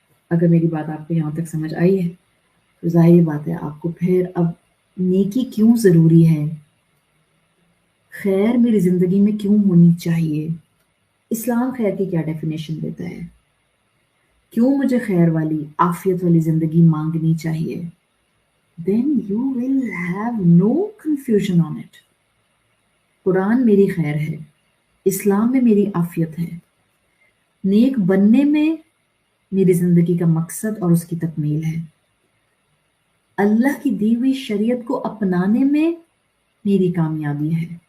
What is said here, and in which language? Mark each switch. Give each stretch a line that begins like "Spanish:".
Urdu: اگر میری بات آپ کو یہاں تک سمجھ آئی ہے تو ظاہری بات ہے آپ کو پھر اب نیکی کیوں ضروری ہے، خیر میری زندگی میں کیوں ہونی چاہیے، اسلام خیر کی کیا ڈیفینیشن دیتا ہے، کیوں مجھے خیر والی عافیت والی زندگی مانگنی چاہیے.
English: Then you will have no confusion on it.
Urdu: قرآن میری خیر ہے، اسلام میں میری عافیت ہے، نیک بننے میں میری زندگی کا مقصد اور اس کی تکمیل ہے، اللہ کی دی ہوئی شریعت کو اپنانے میں میری کامیابی ہے.